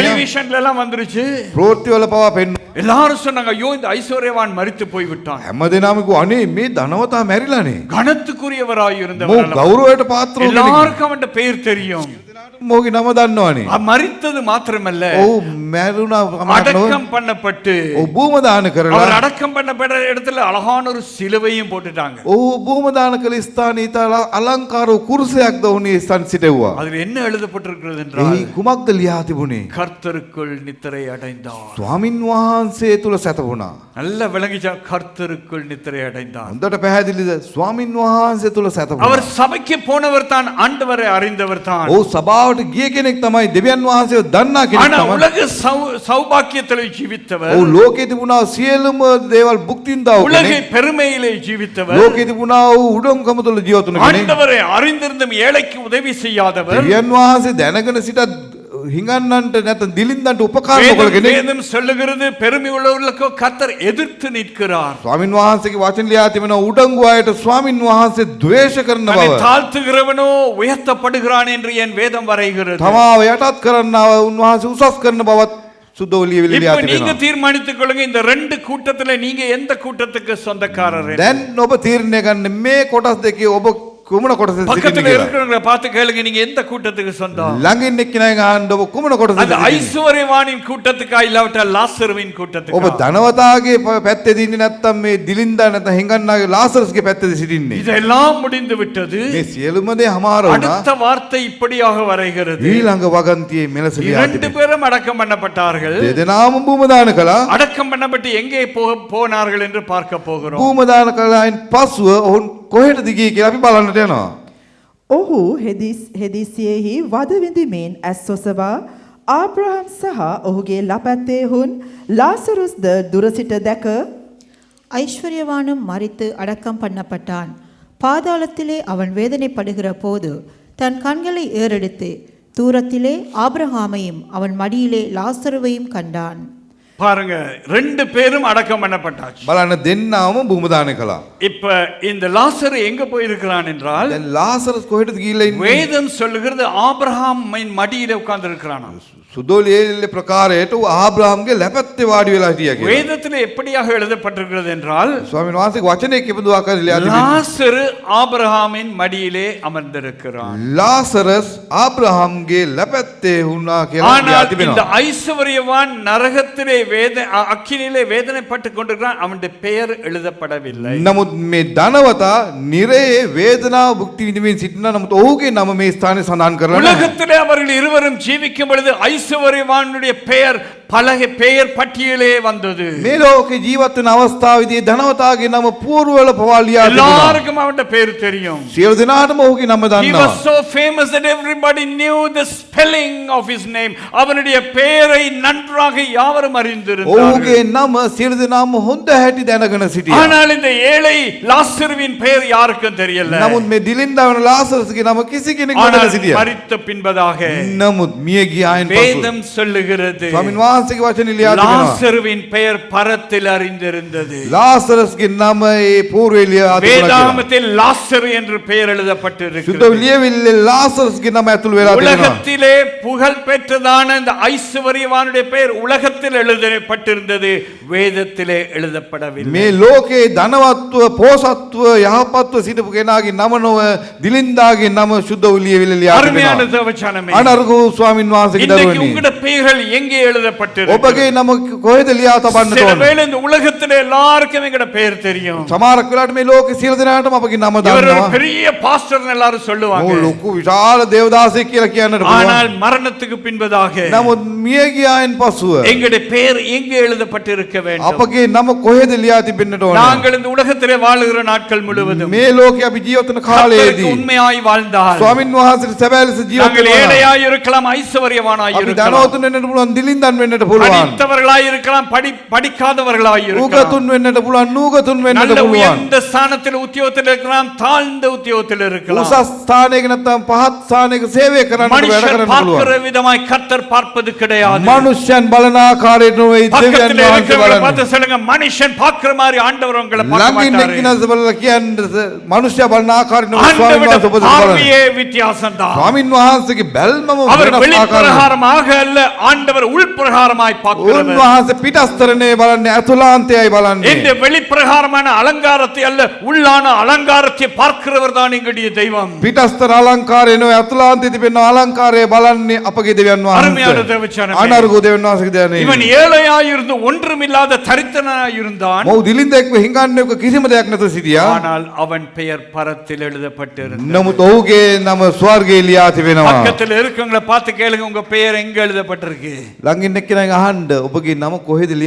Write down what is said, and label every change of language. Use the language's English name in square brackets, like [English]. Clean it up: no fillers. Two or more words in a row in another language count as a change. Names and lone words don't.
[Tamil] டெலிவிஷன்ல எல்லாம் வந்துருச்சு. [Sinhala] ප්‍රවෘත්තිවල පවා පෙන්වුවා. [Tamil] எல்லாரும் சொன்னாங்க, ஐயோ இந்த ஐஸ்வர்யவான் மரித்து போய் விட்டான். [Sinhala] හැමදෙනාම කිව්වා අනේ මේ ධනවතා මැරිලානේ. [Tamil] கனத்துக்குரியவராய் [Sinhala] මොහු [Tamil] இருந்தவர். [Sinhala] ගෞරවයට පාත්‍ර වූ කෙනෙක්. [Tamil] எல்லாருக்கும் அவன் பெயர் தெரியும். [Sinhala] මොහුගේ නම දන්නවනේ. [Tamil] மரித்தது மாத்திரமல்ல, [Sinhala] ඔව් මැරුණා කමක් [Tamil] அடக்கம் பண்ணப்பட்டு [Sinhala] ඔව් භූම දාන [Tamil] அவர் [Sinhala] කරලා [Tamil] அடக்கம் பண்ணப்பட்ட இடத்துல அழகான ஒரு சிலுவையும் போட்டுட்டாங்க. [Sinhala] ඔහු භූම දාන කළ ස්ථානයේ ඉතා අලංකාර වූ කුරුසයක් ද ඔහුගේ ස්ථාන සිටුවා. [Tamil] அதில் என்ன எழுதப்பட்டிருக்கிறது என்றால், [Sinhala] එහි කුමක්ද ලියා තිබුණේ? [Tamil] கர்த்தருக்குள் நித்திரை அடைந்தார். [Sinhala] ස්වාමින් වහන්සේ තුල සැතපුණා. [Tamil] நல்ல விளங்கிச்சா, கர்த்தருக்குள் நித்திரை அடைந்தார். [Sinhala] හොඳට පැහැදිලිද? ස්වාමින් වහන්සේ තුල සැතපුණා. [Tamil] அவர் சபைக்கு போனவர் தான், ஆண்டவரை அறிந்தவர் தான். [Sinhala] ඔහු සභාවට ගිය කෙනෙක් තමයි, දෙවියන් වහන්සේව දන්නා කෙනෙක් [Tamil] ஆனா [Sinhala] තමයි. [Tamil] உலக சௌபாக்கியத்தில் ஜீவித்தவர், [Sinhala] ඔහු ලෝකේ තිබුණා සියලුම දේවල් භුක්ති විඳා වූ [Tamil] உலகை [Sinhala] කෙනෙක්. [Tamil] பெருமையிலே ஜீவித்தவர், [Sinhala] ලෝකේ තිබුණා වූ උඩඟුකම තුල ජීවත් වුණ කෙනෙක්. [Tamil] ஆண்டவரை அறிந்திருந்தும் ஏழைக்கு உதவி செய்யாதவர், [Sinhala] දෙවියන් වහන්සේ දැනගෙන සිටත් හිඟන්නන්ට නැත්නම් දිලින්දන්ට උපකාර නොකළ කෙනෙක්. [Tamil] வேதம் சொல்லுகிறது, பெருமை உள்ளவர்களுக்கு கர்த்தர் எதிர்த்து நிற்கிறார். [Sinhala] ස්වාමින් වහන්සේගේ වචන ලියා තිබෙන උඩඟු අයට ස්වාමින් වහන්සේ ද්වේෂ කරන [Tamil] தன்னை [Sinhala] බව. [Tamil] தாழ்த்துகிறவனோ உயர்த்தப்படுகிறான் என்று என் வேதம் வரைகிறது. [Sinhala] තමාව යටත් කරන්නව උන්වහන්සේ උසස් කරන බවත් සුද්ධෝලිය ලියා [Tamil] இப்ப நீங்க [Sinhala] තිබෙනවා. [Tamil] தீர்மானித்துக் கொள்ளுங்க, இந்த ரெண்டு கூட்டத்துல நீங்க எந்த கூட்டத்துக்கு சொந்தக்காரர்? [Sinhala] දැන් ඔබ තීරණය ගන්න මේ කොටස් දෙකේ ඔබ කුමන කොටසද සිටින්නේ [Tamil] பக்கத்துல [Sinhala] කියලා. [Tamil] இருக்கிறவங்களை பார்த்து கேளுங்க, நீங்க எந்த கூட்டத்துக்கு சொந்தம்? [Sinhala] ළඟින් එක්කෙනා අහන්න ඔබ කුමන කොටසද [Tamil] அது [Sinhala] සිටින්නේ? [Tamil] ஐஸ்வர்யவானின் கூட்டத்துக்கா இல்லாவிட்டால் லாசருவின் [Sinhala] ඔබ [Tamil] கூட்டத்துக்கா? [Sinhala] ධනවතාගේ පැත්තේ ඉන්නේ නැත්නම් මේ දිලින්දා නැත්නම් හිඟන්නාගේ ලාසරස්ගේ පැත්තේ සිටින්නේ? [Tamil] இதெல்லாம் முடிந்து விட்டது. [Sinhala] මේ සියලුම දේ හමාර වුණා. [Tamil] அடுத்த வார்த்தை இப்படியாக வரைகிறது, [Sinhala] ඊළඟ වගන්තියේ මෙලෙස ලියා [Tamil] இரண்டு [Sinhala] තිබෙනවා. [Tamil] பேரும் அடக்கம் பண்ணப்பட்டார்கள். [Sinhala] දෙදෙනාම භූම දාන කළා. [Tamil] அடக்கம் பண்ணப்பட்டு எங்கே போனார்கள் என்று பார்க்க போகிறோம். [Sinhala] භූම දාන කළායින් පසුව ඔවුන් කොහෙටද ගියේ කියලා අපි බලන්නට යනවා. ඔහු හෙදිසියෙහි වද විඳිමින් ඇස් ඔසවා ආබ්‍රහම් සහ ඔහුගේ ලපැත්තේ හුන් ලාසරුස්ද දුරසිට දැක [Tamil] ஐஸ்வர்யவானும் மரித்து அடக்கம் பண்ணப்பட்டான். பாதாளத்திலே அவன் வேதனைப்படுகிற போது தன் கண்களை ஏறெடுத்து தூரத்திலே ஆபிரகாமையும் அவன் மடியிலே லாசருவையும் கண்டான். பாருங்க, ரெண்டு பேரும் அடக்கம் பண்ணப்பட்டாச்சு. [Sinhala] බලන්න දෙන්නාම භූම දාන කළා. [Tamil] இப்ப இந்த லாசரு எங்க போயிருக்கிறான் என்றால், [Sinhala] දැන් ලාසරස් කොහෙටද ගිහිල්ලා ඉන්නේ? [Tamil] வேதம் சொல்லுகிறது ஆபிரகாமின் மடியிலே உட்கார்ந்து இருக்கிறானா. [Sinhala] සුදෝලියේ ප්‍රකාරයට ආබ්‍රහම්ගේ ලැපැත්තේ වාඩි වෙලා හිටියා කියලා. [Tamil] வேதத்தில் எப்படியாக எழுதப்பட்டிருக்கிறது என்றால், [Sinhala] ස්වාමීන් වහන්සේගේ වචනේ කිපදු ආකාරයට ලියා තිබෙනවා. [Tamil] லாசரு ஆபிரகாமின் மடியிலே அமர்ந்திருக்கிறான். [Sinhala] ලාසරස් ආබ්‍රහම්ගේ ලැපැත්තේ වුණා කියලා ලියා [Tamil] ஆனால் இந்த [Sinhala] තිබෙනවා. [Tamil] ஐஸ்வர்யவான் நரகத்திலே அக்கினியிலே வேதனைப்பட்டுக் கொண்டிருக்கிறான். அவனுடைய பெயர் எழுதப்படவில்லை. [Sinhala] නමුත් මේ ධනවතා නිරයේ වේදනාව භුක්ති විඳින්මින් සිටිනා. නමුත් ඔහුගේ නම මේ ස්ථානයේ සඳහන් කරලා නැහැ. [Tamil] உலகத்திலே அவர்கள் இருவரும் ஜீவிக்கும் பொழுது ஐஸ்வர்யவானுடைய பெயர் பலக பெயர் பட்டியலே வந்தது. [Sinhala] මේ ලෝකේ ජීවත් වෙන අවස්ථාවේදී ධනවතාගේ නම පූර්වවල පවා ලියා තිබුණා. [Tamil] எல்லாருக்கும் அவனுடைய பேர் தெரியும். [Sinhala] සියලු දෙනාටම ඔහුගේ නම [English] He [Sinhala] දන්නවා. [English] was so famous that everybody knew the spelling of his name. [Tamil] அவனுடைய பெயரை நன்றாக யாவரும் அறிந்திருந்தார்கள். [Sinhala] ඔහුගේ නම සියලු දෙනාම හොඳ හැටි දැනගෙන සිටියා. [Tamil] ஆனால் இந்த ஏழை லாசருவின் பெயர் யாருக்கும் தெரியல. [Sinhala] නමුත් මේ දිලින්දා වන ලාසරස්ගේ නම කිසි කෙනෙක් [Tamil] ஆனால் [Sinhala] නොදැන සිටියා. [Tamil] மரித்த பின்பதாக [Sinhala] නමුත් මිය ගියායින් පසු [Tamil] வேதம் சொல்லுகிறது [Sinhala] ස්වාමීන් වහන්සේගේ වචනේ ලියා තිබෙනවා. [Tamil] லாசருவின் பெயர் பரத்தில் அறிந்திருந்தது. [Sinhala] ලාසරස්ගේ නම ඒ පූර්වයේ ලියා තිබුණා. [Tamil] வேதாகமத்தில் லாசரு என்று பெயர் [Sinhala] සුද්ධ [Tamil] எழுதப்பட்டிருக்கிறது. [Sinhala] ලියවිල්ලේ ලාසරස්ගේ නම ඇතුළු වෙලා තිබෙනවා. [Tamil] உலகத்திலே புகழ் பெற்றதான இந்த ஐஸ்வர்யவானுடைய பெயர் உலகத்தில் எழுதப்பட்டிருந்தது, வேதத்திலே எழுதப்படவில்லை. [Sinhala] මේ ලෝකේ ධනවත්ව පෝසත්ව යහපත්ව සිටපු කෙනාගේ නම නොව දිලින්දාගේ නම සුද්ධ ලියවිල්ලේ ලියා [Tamil] அருமையான [Sinhala] තිබෙනවා. [Tamil] தேவச்சனமே, [Sinhala] අනර්ගෝ ස්වාමීන් වහන්සේගේ [Tamil] இன்றைக்கு [Sinhala] දරුවනි, [Tamil] உங்களுடைய பெயர்கள் எங்கே எழுதப்பட்டிருக்கு? [Sinhala] ඔබගේ නම කොහෙද ලියා තබන්නට [Tamil] சில [Sinhala] ඕන? [Tamil] வேளை இந்த உலகத்திலே எல்லாருக்கும் எங்கட பெயர் தெரியும். [Sinhala] සමහරක් වෙලාවට මේ ලෝකේ සියලු දෙනාටම අපගේ නම [Tamil] இவர் ஒரு [Sinhala] දන්නවා. [Tamil] பெரிய பாஸ்டர் எல்லாரும் சொல்லுவாங்க. [Sinhala] ඕ ලොකු විශාල දේවදාසෙක් කියලා කියන්නට පුළුවන්. [Tamil] ஆனால் மரணத்துக்கு பின்பதாக [Sinhala] නමුත් මිය ගියායින් පසුව [Tamil] எங்களுடைய பெயர் எங்கே எழுதப்பட்டிருக்க வேண்டும்? [Sinhala] අපගේ නම කොහෙද ලියා තිබෙන්නට ඕන? [Tamil] நாங்கள் இந்த உலகத்திலே வாழுகிற நாட்கள் முழுவதும் [Sinhala] මේ ලෝකේ අපි ජීවත් වෙන [Tamil] கர்த்தருக்கு [Sinhala] කාලයේදී [Tamil] உண்மையாய் வாழ்ந்தால் [Sinhala] ස්වාමීන් වහන්සේට සැබෑ ලෙස ජීවත් [Tamil] நாங்கள் [Sinhala] වෙනවා. [Tamil] ஏழையாய் இருக்கலாம், ஐஸ்வர்யவானாய் [Sinhala] අපි [Tamil] இருக்கலாம், [Sinhala] ධනවතුන් වෙන්නට පුළුවන්, දිලින්දන් වෙන්නට පුළුවන්, [Tamil] படித்தவர்களாய் இருக்கலாம், படிக்காதவர்களாய் இருக்கலாம், [Sinhala] උගතුන් වෙන්නට පුළුවන්, නූගතුන් වෙන්නට [Tamil] நல்ல [Sinhala] පුළුවන්, [Tamil] உயர்ந்த ஸ்தானத்தில் உத்தியோகத்தில் இருக்கலாம், தாழ்ந்த உத்தியோகத்தில் இருக்கலாம். [Sinhala] උසස් ස්ථානයක නැත්නම් පහත් ස්ථානයක සේවය කරන්නට වැඩ [Tamil] மனுஷர் [Sinhala] කරන්න [Tamil] பார்க்கிற [Sinhala] පුළුවන්. [Tamil] விதமாய் கர்த்தர் பார்ப்பது கிடையாது. [Sinhala] මනුෂ්‍යයන් බලන ආකාරයට නොවේ දෙවියන් [Tamil] பக்கத்தில் [Sinhala] වහන්සේ [Tamil] இருக்கிறவங்களை [Sinhala] බලන්නේ. [Tamil] பார்த்து சொல்லுங்க, மனுஷன் பார்க்கிற மாதிரி ஆண்டவர் உங்களை பார்க்க [Sinhala] ළඟින් [Tamil] மாட்டாரு. [Sinhala] එක්කිනස බලලා කියන්නේ මනුෂ්‍යයා බලන ආකාරයට නොවේ ස්වාමීන් [Tamil] ஆண்டவருடைய [Sinhala] වහන්සේ ඔබ බලන්නේ. [Tamil] பார்வையே வித்தியாசம்தான். [Sinhala] ස්වාමීන් වහන්සේගේ බැල්මම [Tamil] அவர் [Sinhala] වෙනස් ආකාරයක්. [Tamil] வெளிப்பிரகாரமாக அல்ல, ஆண்டவர் உள்பிரகாரமாய் பார்க்கிறவர். [Sinhala] උන්වහන්සේ පිටස්තරනේ බලන්නේ, අතුලාන්තයයි බලන්නේ. [Tamil] இந்த வெளிப்பிரகாரமான அலங்காரத்தை அல்ல, உள்ளான அலங்காரத்தை பார்க்கிறவர் தான் எங்களுடைய தெய்வம். [Sinhala] පිටස්තර අලංකාරය නෙවෙයි, අතුලාන්තයේ තිබෙන අලංකාරය බලන්නේ අපගේ දෙවියන් [Tamil] அருமையான [Sinhala] වහන්සේ. [Tamil] தேவச்சனமே, [Sinhala] අනර්ගෝ දෙවියන් වහන්සේගේ දයනේ. [Tamil] இவன் ஏழையாய் இருந்து ஒன்றுமில்லாத தரித்திரனாய் இருந்தான். [Sinhala] මොහු දිලින්දෙක්ව හිඟන්නේක කිසිම දෙයක් නැතුව සිටියා. [Tamil] ஆனால் அவன் பெயர் பரத்தில் எழுதப்பட்டிருந்தது. [Sinhala] නමුත් ඔහුගේ නම ස්වර්ගයේ ලියා තිබෙනවා. [Tamil] பக்கத்தில் இருக்கவங்களை பார்த்து கேளுங்க, உங்க பெயர் எங்க எழுதப்பட்டிருக்கு? [Sinhala] ළඟින් එක්කෙනාගෙන් අහන්න, ඔබගේ නම කොහෙද ලියා